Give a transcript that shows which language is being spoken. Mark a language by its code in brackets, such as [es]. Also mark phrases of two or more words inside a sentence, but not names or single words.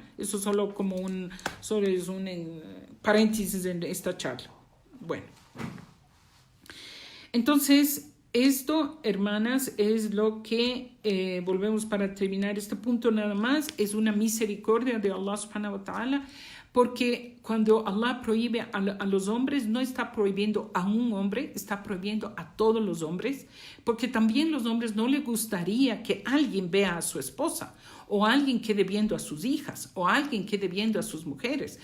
[es] Eso solo como solo es un paréntesis en esta charla. Bueno, entonces esto, hermanas, es lo que, volvemos para terminar este punto nada más, es una misericordia de [ar] الله سبحانه وتعالى, [es] porque cuando Allah prohíbe a los hombres, no está prohibiendo a un hombre, está prohibiendo a todos los hombres, porque también los hombres no les gustaría que alguien vea a su esposa, o alguien quede viendo a sus hijas, o alguien quede viendo a sus mujeres.